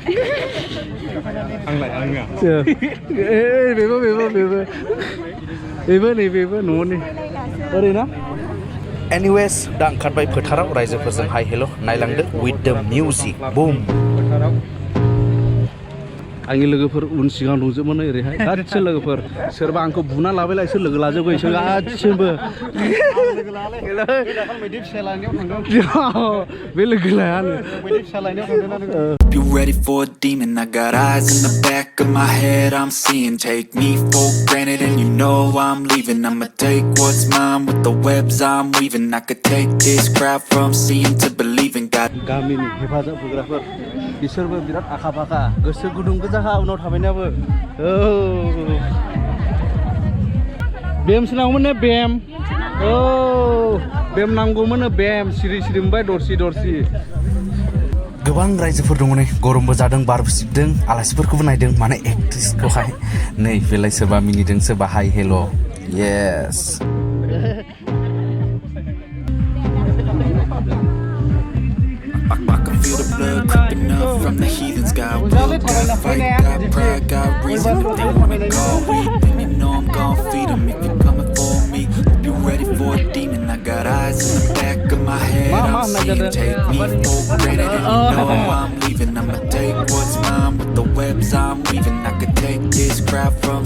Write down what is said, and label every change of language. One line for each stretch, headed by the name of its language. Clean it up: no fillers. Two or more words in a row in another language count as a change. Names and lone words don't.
Bodo: बेबो न'नि ओरैना एनिवेज दा ओंखारबाय फोथाराव रायजोफोरजों हाय हेल' नायलांदो
English: with the music boom
Bodo: आंनि लोगोफोर उन सिगां दंजोबोमोन ओरैहाय गासिबो लोगोफोर सोरबा आंखौ बुना लाबायलाय सोर लोगो लाजोबो इसोर गासिबो बे लोगो लायानो
English: You ready for a demon? I got eyes in the back of my head, I'm seeing. Take me for granted and you know I'm leaving. I'ma take what's mine with the webs I'm weaving. I could take this crowd from seeing to believing. God
Bodo: गामिनि हेफाजाब होग्राफोर बिसोरबो बिराद आखा फाखा गोसो गुदुं गोजाखा उनाव थाबायनायाबो बेमसो नांगौमोन ने बेम बेम नांगौमोन बेम सिरि सिरि मोनबाय दरसि गोबां रायजोफोर दङ नै गरमबो जादों बारबो सिबदों आलासिफोरखौबो नायदों माने एक्ट्रिसखौहाय नै बेलाय सोरबा मिनिदों सोरबा हाय हेल' येस
English: I can feel the blood creeping up from the heathens. Got will, got fight, got pride, got reason. If they wanna call weak, then you know I'm gon' feed them. If you're coming for me, hope you're ready for a demon. I got eyes in the back of my head, I'm seeing. Take me for granted and you know I'm leaving. I'ma take what's mine with the webs I'm weaving. I could take this crowd from